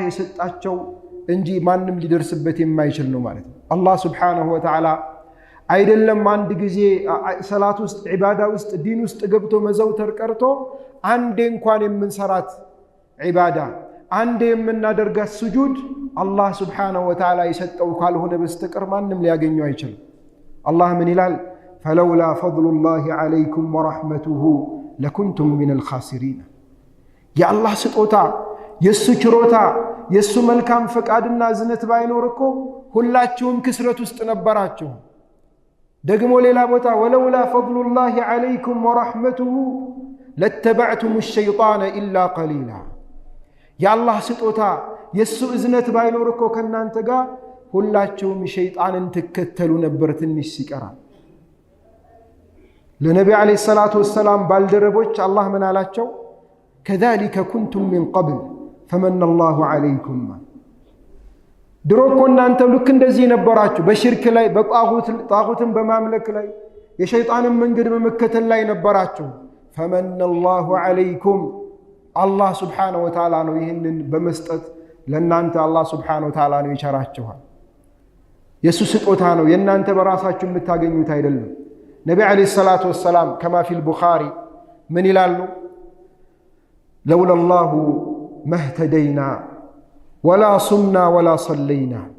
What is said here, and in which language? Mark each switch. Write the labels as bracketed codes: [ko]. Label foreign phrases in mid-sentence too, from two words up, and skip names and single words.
[am] የሰጣቸው እንጂ ማንም ሊደርስበት የማይችል ነው ማለት ነው አላህ [ar] سبحانه وتعالى [am] አይደለም አንድ ጊዜ ሰላት ውስጥ ዒባዳ ውስጥ ዲን ውስጥ ገብቶ መዘውተር ቀርቶ አንዴ እንኳን የምንሰራት ዒባዳ አንዴ የምናደርጋት ስጁድ አላህ [ar] سبحانه وتعالى [am] የሰጠው ካልሆነ በስተቀር ማንም ሊያገኘው አይችልም አላህ ምን ይላል [ar] فلولا فضل الله عليكم ورحمته لكنتم من الخاسرين يا الله [am] ስጦታ የሱ ችሮታ የሱ መልካም ፈቃድና ዝነት ባይኖርኮ ሁላችሁም ክስረት ውስጥ ነበራችሁ ደግሞ ሌላ ቦታ [ar] ولولا فضل الله عليكم ورحمته لاتبعتم الشيطان إلا قليلا [am] የአላህ ስጦታ የሱ እዝነት ባይኖርኮ ከናንተ ጋር ሁላችሁም ሸይጣንን ተከተሉ ነበር ትንሽ ሲቀራ ለነብዩ [ar] عليه الصلاة والسلام [am] ባልደረቦች አላህ ምን አላቸው [ar] كذلك كنتم من قبل فمن الله عليكم [am] ድሮ እኮ እናንተ ልክ እንደዚህ ነበራችሁ በሽርክ ላይ በጣዖትን በማምለክ ላይ የሸይጣንን መንገድ በመከተል ላይ ነበራችሁ [ar] فمن الله عليكم [am] አላህ [ar] سبحانه وتعالى [am] ነው ይህንን በመስጠት ለእናንተ አላህ [ar] سبحانه وتعالى [am] ነው ይቸራችኋል የሱ ስጦታ ነው የእናንተ በራሳችሁ የምታገኙት አይደለም ነቢ [ar] عليه الصلاة والسلام كما في البخاري [am] ምን ይላሉ [ar] لولا الله ما اهتدينا ولا صمنا ولا صلينا